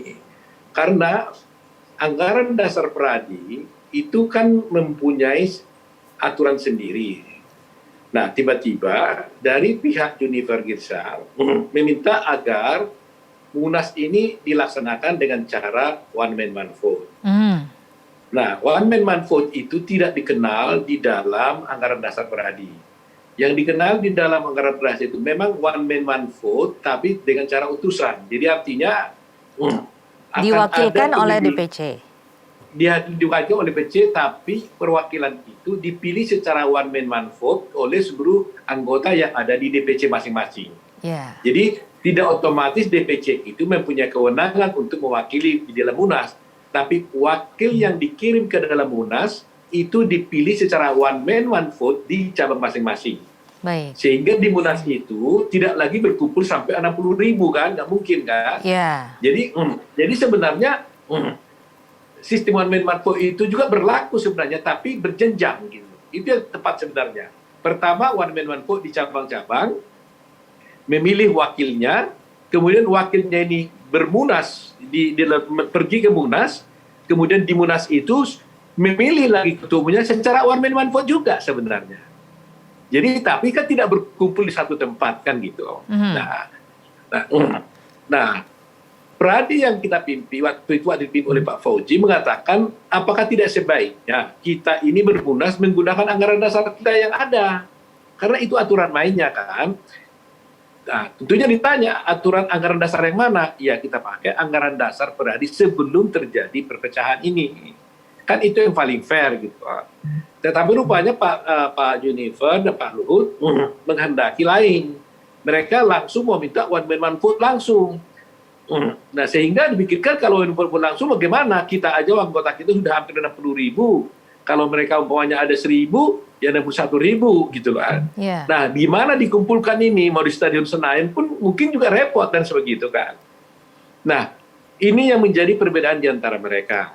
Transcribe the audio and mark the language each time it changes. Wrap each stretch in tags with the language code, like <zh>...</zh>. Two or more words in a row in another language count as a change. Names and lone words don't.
<id>Karena anggaran dasar Pradi itu kan mempunyai aturan sendiri. Nah, tiba-tiba dari pihak Junifer Girsang meminta agar Munas ini dilaksanakan dengan cara</id> <en>one man one vote.</en> <id>Nah,</id> <en>one man one vote</en> <id>itu tidak dikenal di dalam anggaran dasar Pradi. Yang dikenal di dalam anggaran dasar itu memang</id> <en>one man one vote,</en> <id>tapi dengan cara utusan. Jadi artinya diwakilkan oleh DPC. Diwakilkan oleh DPC, tapi perwakilan itu dipilih secara</id> <en>one man one vote</en> <id>oleh seluruh anggota yang ada di DPC masing-masing. Jadi tidak otomatis DPC itu mempunyai kewenangan untuk mewakili di dalam Munas, tapi wakil yang dikirim ke dalam Munas itu dipilih secara</id> <en>one man one vote</en> <id>di cabang masing-masing. Sehingga di Munas itu tidak lagi berkumpul sampai 60.000 kan, nggak mungkin kan? Jadi sebenarnya sistem</id> <en>one man one vote</en> <id>itu juga berlaku sebenarnya, tapi berjenjang gitu. Itu yang tepat sebenarnya. Pertama</id> <en>one man one vote</en> <id>di cabang-cabang, memilih wakilnya, kemudian wakilnya ini bermunas, pergi ke Munas, kemudian di Munas itu memilih lagi ketua umumnya secara</id> <en>one man one vote</en> <id>juga sebenarnya. Jadi tapi kan tidak berkumpul di satu tempat kan gitu. Nah, Pradi yang kita pimpin waktu itu dipimpin oleh Pak Fauzi mengatakan apakah tidak sebaiknya kita ini bermunas menggunakan anggaran dasar kita yang ada, karena itu aturan mainnya kan. Nah, tentunya ditanya aturan anggaran dasar yang mana? Ya kita pakai anggaran dasar Pradi sebelum terjadi perpecahan ini. Kan itu yang paling fair gitu. Tetapi rupanya Pak Junifer dan Pak Luhut menghendaki lain. Mereka langsung mau minta</id> <en>one man one vote</en> <id>langsung. Nah sehingga dipikirkan kalau</id> <en>one man one vote</en> <id>langsung bagaimana? Kita aja anggota kita sudah hampir 60.000. Kalau mereka umpamanya ada 1.000, ya 61.000 gitu loh. Nah di mana dikumpulkan ini? Mau di Stadion Senayan pun mungkin juga repot dan sebegitu kan. Nah ini yang menjadi perbedaan di antara mereka.</id>